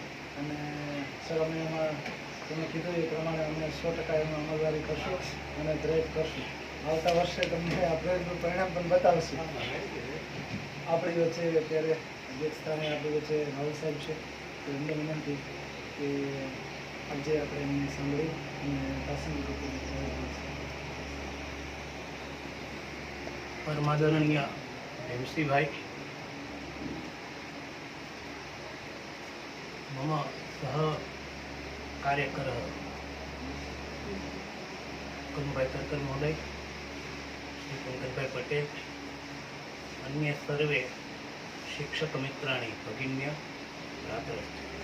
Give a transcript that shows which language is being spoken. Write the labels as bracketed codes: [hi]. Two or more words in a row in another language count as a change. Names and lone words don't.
[gu] અને સર અમે એમાં તમે કીધું એ પ્રમાણે અમે 100% એમાં અમલવારી કરશું અને પ્રયત્ન કરશું. આવતા વર્ષે તમને આ પ્રયત્નનું પરિણામ પણ બતાવશું. આપણી વચ્ચે અત્યારે અધ્યક્ષ સ્થાને આપણી વચ્ચે રાહુલ સાહેબ છે, તો એમને વિનંતી કે આજે આપણે એમને સાંભળી અને પ્રાસંગિક [sa] परमादरणीय भीमसिंहभाई मम सह कार्यकरः कनुभाई तर्कन महोदय, श्री पंकजभाई पटेल, अन्य सर्वे शिक्षक मित्राणि भगिन्य भ्रातरश्च।